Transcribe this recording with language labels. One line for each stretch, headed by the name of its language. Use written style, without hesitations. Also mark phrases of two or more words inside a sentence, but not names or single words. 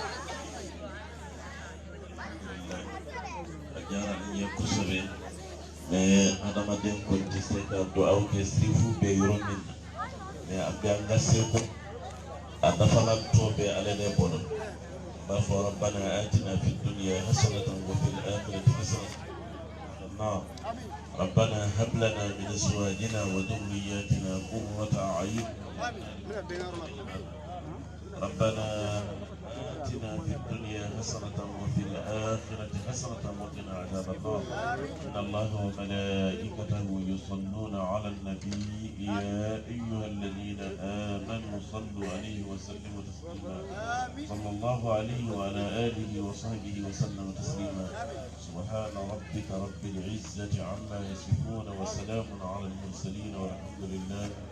Bambara: Jara ni ye kosɛbɛ mais adamaden kɔni tɛ se ka dugawu kɛ sirifu bɛ yɔrɔ min na mais a bɛ an ka seko a dafala tɔ bɛ ale de bolo n b'a fɔ
Arabic: ربنا آتنا في الدنيا حسنة وفي الآخرة hasanatan ربنا هب لنا من ازواجنا وذرياتنا قرة اعين ربنا آتنا آتنا في الدنيا حسنة وفي الآخرة حسنة وقنا عذاب النار إن الله وملائكته يصلون على النبي يا أيها الذين آمنوا صلوا عليه وسلموا تسليما صلى الله عليه وعلى آله وصحبه وسلم تسليما سبحان ربك رب العزة عما يصفون وسلام على المرسلين والحمد لله.